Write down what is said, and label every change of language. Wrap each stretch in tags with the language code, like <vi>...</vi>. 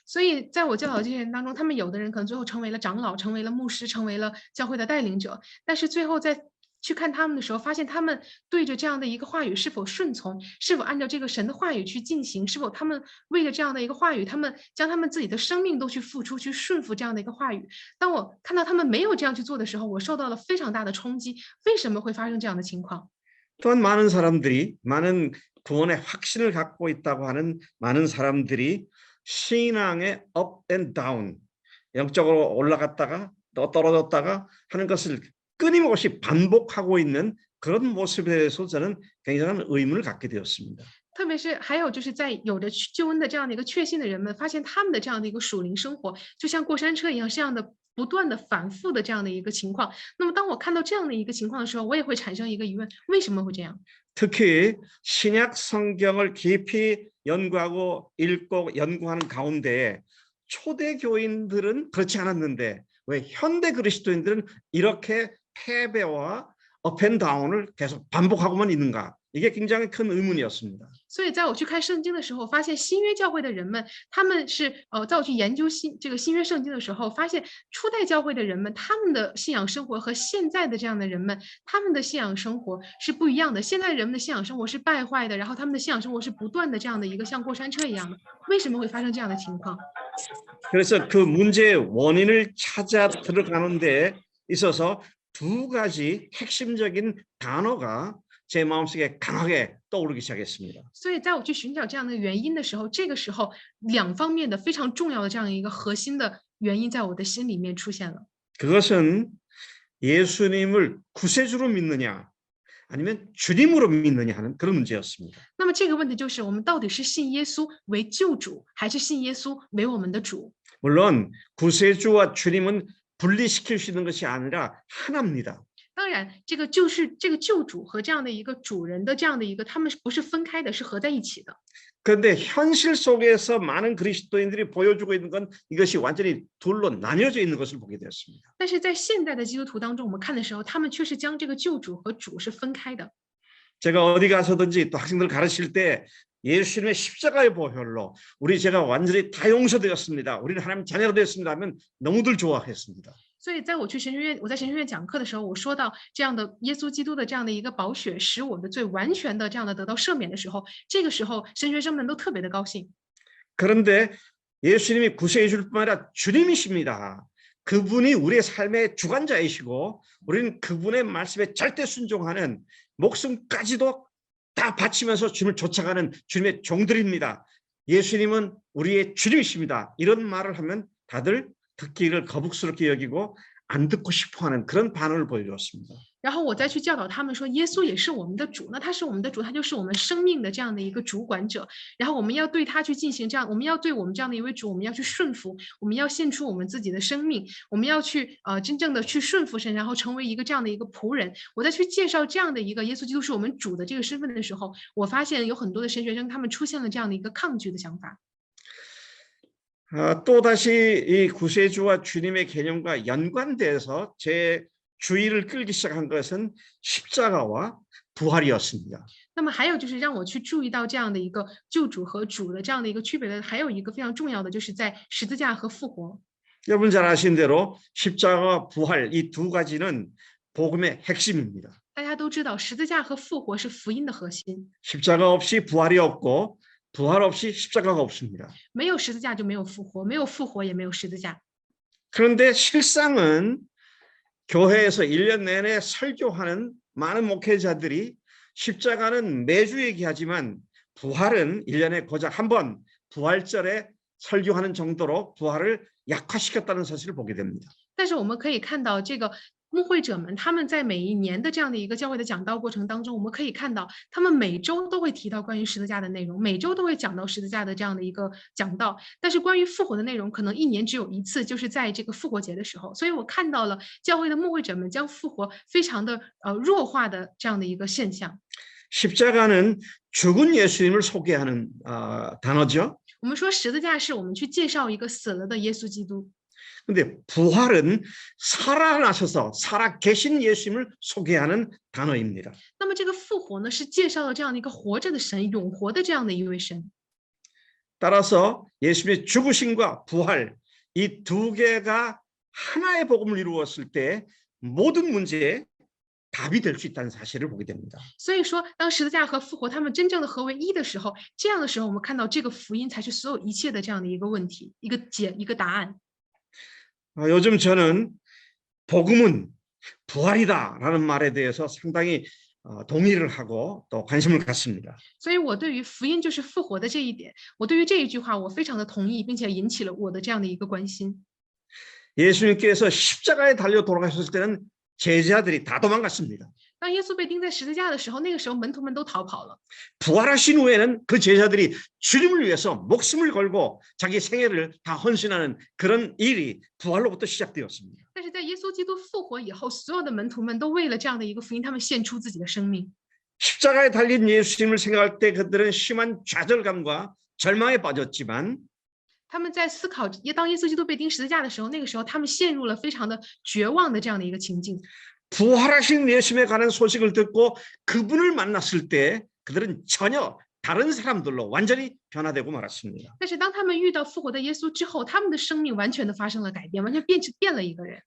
<zh>所以在我教导这些人当中，他们有的人可能最后成为了长老，成为了牧师，成为了教会的带领者，但是最后在去看他们的时候，发现他们对着这样的一个话语是否顺从，是否按照这个神的话语去进行，是否他们为了这样的一个话语，他们将他们自己的生命都去付出，去顺服这样的一个话语。当我看到他们没有这样去做的时候，我受到了非常大的冲击。为什么会发生这样的情况？</zh> <ko>또한 많은 사람들이 많은 구원의 확신을 갖고 있다고 하는 많은 사람들이 신앙의</ko> <en>up and down</en> <ko>영적으로 올라갔다가 또 떨어졌다가 하는 것을 끊임없이 반복하고 있는 그런 모습에 대해서 저는 굉장한 의문을 갖게 되었습니다.</ko> <zh>特别是还有就是在有着救恩的这样的一个确信的人们，发现他们的这样的一个属灵生活，就像过山车一样，这样的不断的反复的这样的一个情况。那么当我看到这样的一个情况的时候，我也会产生一个疑问：为什么会这样？</zh> <ko>특히 신약 성경을 깊이 연구하고 읽고 연구하는 가운데 초대 교인들은 그렇지 않았는데 왜 현대 그리스도인들은 이렇게 패배와 업앤다운을 계속 반복하고만 있는가? 이게 굉장히 큰 의문이었습니다.</ko> <zh>所以在我去看圣经的时候，发现新约教会的人们，他们是在我去研究这个新约圣经的时候，发现初代教会的人们，他们的信仰生活和现在的这样的人们，他们的信仰生活是不一样的。现在人们的信仰生活是败坏的，然后他们的信仰生活是不断的这样的一个像过山车一样的。为什么会发生这样的情况？</zh> <ko>그래서 그 문제의 원인을 찾아 들어가는 데 있어서 두 가지 핵심적인 단어가 제 마음속에 강하게 떠오르기 시작했습니다.</ko> <zh>所以在我去寻找这样的原因的时候，这个时候两方面的非常重要的这样一个核心的原因在我的心里面出现了。</zh> <ko>그것은 예수님을 구세주로 믿느냐 아니면 주님으로 믿느냐 하는 그런 문제였습니다.</ko> <zh>那么这个问题就是我们到底是信耶稣为救主，还是信耶稣为我们的主？</zh> <ko>물론 구세주와 주님은 분리시킬 수 있는 것이 아니라 하나입니다.</ko> <zh>当然，这个救主和这样的一个主人的这样的一个，他们不是分开的，是合在一起的。</zh> <ko>그런데 현실 속에서 많은 그리스도인들이 보여주고 있는 건 이것이 완전히 둘로 나뉘어져 있는 것을 보게 되었습니다.</ko> <zh>但是在现代的基督徒当中，我们看的时候，他们却是将这个救主和主是分开的。</zh> <ko>제가 어디 가서든지 또 학생들 가르칠 때 예수님의 십자가의 보혈로 제가 완전히 다 용서되었습니다. 우리는 하나님 자녀가 되었습니다 하면 너무들 좋아했습니다.</ko> <zh>所以在我去神学院，我在神学院讲课的时候，我说到这样的耶稣基督的这样的一个宝血，使我的罪完全的这样的得到赦免的时候，这个时候神学生们都特别的高兴。</zh> <ko>그런데 예수님이 구세해 줄 뿐만 아니라 주님이십니다. 그분이 우리의 삶의 주관자이시고 우리는 그분의 말씀에 절대 순종하는 목숨까지도 다 바치면서 주님을 쫓아가는 주님의 종들입니다. 예수님은 우리의 주님이십니다. 이런 말을 하면 다들 듣기를 거북스럽게 여기고 안 듣고 싶어하는 그런 반응을 보여주었습니다.</ko> <zh>然后我再去教导他们说，耶稣也是我们的主，那他是我们的主，他就是我们生命的这样的一个主管者。然后我们要对他去进行这样，我们要对我们这样的一位主，我们要去顺服，我们要献出我们自己的生命，我们要去真正的去顺服神，然后成为一个这样的一个仆人。我在去介绍这样的一个耶稣基督是我们主的这个身份的时候，我发现有很多的神学生他们出现了这样的一个抗拒的想法。</zh> <ko>또다시 이 구세주와 주님의 개념과 연관돼서 제 주의를 끌기 시작한 것은 십자가와 부활이었습니다.</ko> <zh>那么还有就是让我去注意到这样的一个救主和主的这样的一个区别的，还有一个非常重要的，就是在十字架和复活。</zh> <ko>여러분 잘 아시는 대로 십자가와 부활 이 두 가지는 복음의 핵심입니다.</ko> <zh>大家都知道，十字架和复活是福音的核心，</zh> <ko>십자가 없이 부활이 없고 부활 없이 십자가가 없습니다.</ko> <zh>没有十字架就没有复活，没有复活也没有十字架。</zh> <ko>그런데 실상은 교회에서 1년 내내 설교하는 많은 목회자들이 십자가는 매주 얘기하지만 부활은 1년에 고작 한 번 부활절에 설교하는 정도로 부활을 약화시켰다는 사실을 보게 됩니다.</ko> <zh>但是我们可以看到，这个牧会者们他们在每一年的这样的一个教会的讲道过程当中，我们可以看到，他们每周都会提到关于十字架的内容，每周都会讲到十字架的这样的一个讲道。但是关于复活的内容，可能一年只有一次，就是在这个复活节的时候。所以我看到了教会的牧会者们将复活非常的弱化的这样的一个现象。</zh> <ko>십자가는 죽은 예수님을 소개하는 단어죠.</ko> <zh>我们说十字架是我们去介绍一个死了的耶稣基督。</zh> <ko>근데 부활은 살아나셔서 살아 계신 예수님을 소개하는 단어입니다.</ko> <zh>那么这个复活呢，是介绍了这样的一个活着的神，永活的这样的一位神。</zh> <ko>따라서 예수님의 죽으심과 부활 이 두 개가 하나의 복음을 이루었을 때 모든 문제에 답이 될 수 있다는 사실을 보게 됩니다.</ko> <zh>所以说，当十字架和复活他们真正的合为一的时候，这样的时候，我们看到这个福音才是所有一切的这样的一个问题，一个答案。</zh> <ko>요즘 저는 복음은 부활이다라는 말에 대해서 상당히 동의를 하고 또 관심을 갖습니다.</ko> <zh>所以我对于福音就是复活的这一点，我对于这一句话我非常的同意，并且引起了我的这样的一个关心。</zh> <ko>예수님께서 십자가에 달려 돌아가셨을 때는 제자들이 다 도망갔습니다.</ko> <zh>当耶稣被钉在十字架的时候，那个时候门徒们都逃跑了。</zh> <ko>부활하신 후에는 그 제자들이 주님을 위해서 목숨을 걸고 자기 생애를 다 헌신하는 그런 일이 부활로부터 시작되었습니다.</ko> <zh>但是在耶稣基督复活以后，所有的门徒们都为了这样的一个福音，他们献出自己的生命。</zh> <ko>십자가에 달린 예수님을 생각할 때 그들은 심한 좌절감과 절망에 빠졌지만</ko> <zh>他们在思考，当耶稣基督被钉十字架的时候，那个时候他们陷入了非常的绝望的这样的一个情境。</zh> <ko>부활하신 예수님에 관한 소식을 듣고 그분을 만났을 때 그들은 전혀 다른 사람들로 완전히 변화되고 말았습니다.</ko> <zh>但是当他们遇到复活的耶稣之后，他们的生命完全的发生了改变，完全变了一个人。</zh>